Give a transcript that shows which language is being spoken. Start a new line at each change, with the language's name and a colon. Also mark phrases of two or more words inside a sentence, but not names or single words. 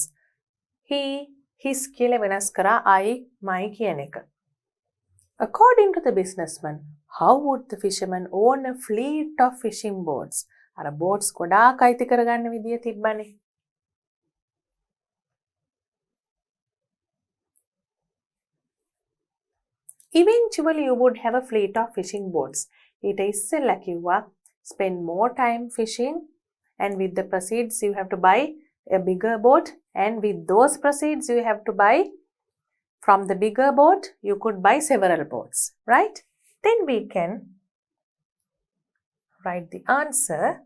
English: He, his
Sinhala: කියලා වෙනස් කරා
English: I, my
Sinhala: කියන එක.
English: According to the businessman, how would the fisherman own a fleet of fishing boats?
Sinhala: අර boats ගොඩාක් අයිති කරගන්න විදිය තිබ්බනේ.
English: Eventually you would have a fleet of fishing boats.
Sinhala: ඊට ඉස්සෙල්ලා කිව්වා
English: spend more time fishing and with the proceeds you have to buy a bigger boat and with those proceeds you have to buy from the bigger boat you could buy several boats, right? Then we can write the answer.